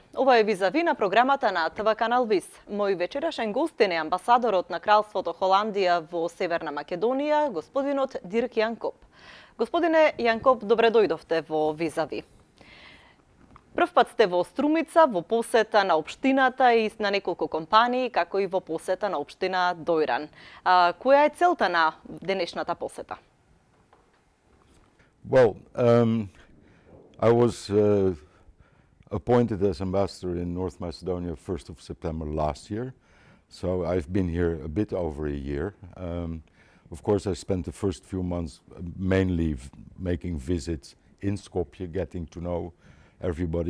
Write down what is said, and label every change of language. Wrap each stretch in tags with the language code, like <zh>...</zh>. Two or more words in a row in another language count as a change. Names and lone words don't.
<mk>Ова е визави на програмата на ТВ канал ВИС. Мој вечерашен гостин е амбасадорот на Кралството Холандија во Северна Македонија, господинот Дирк Јан Коп. Господине Јан Коп, добре дојдовте во визави. Прв пат сте во Струмица, во посета на општината и на неколку компании, како и во посета на општина Дојран. Која е целта на денешната посета?</mk> <en>Well, I was appointed as ambassador in North Macedonia 1st of September last year. So I've been here a bit over a year. Of course, I spent the first few months mainly making visits in Skopje, getting to know everybody.</en>